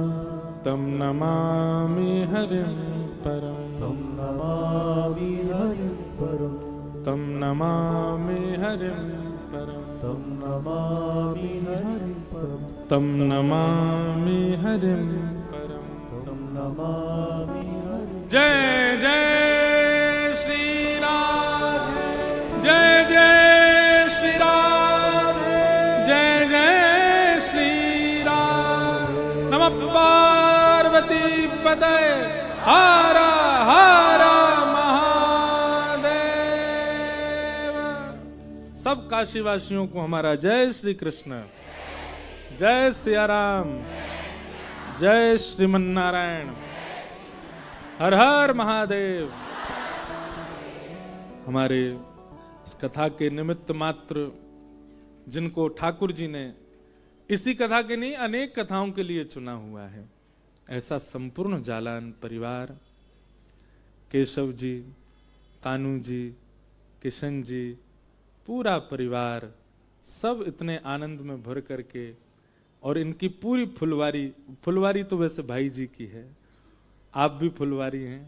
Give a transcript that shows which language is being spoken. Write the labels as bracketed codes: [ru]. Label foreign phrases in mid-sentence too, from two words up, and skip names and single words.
[sa] तम नमामि हरिं परम, तम नमामि हरिं परम। तम नमामि हरिं परम, तम नमामि हरिं परम। तम नमामि हरिं परम। तम नमामि हरिं। [hi] जय जय श्री राम, जय जय श्री राम, जय जय श्री राम। [sa] नमः पार्वती पतये, [hi] हर हर महादेव। सब काशीवासियों को हमारा जय श्री कृष्ण, जय सिया राम, जय श्रीमन नारायण, हर हर महादेव। हमारे इस कथा के निमित्त मात्र जिनको ठाकुर जी ने इसी कथा के नहीं अनेक कथाओं के लिए चुना हुआ है, ऐसा संपूर्ण जालान परिवार, केशव जी, कानू जी, किशन जी, पूरा परिवार, सब इतने आनंद में भर करके, और इनकी पूरी फुलवारी तो वैसे भाई जी की है, आप भी फुलवारी हैं।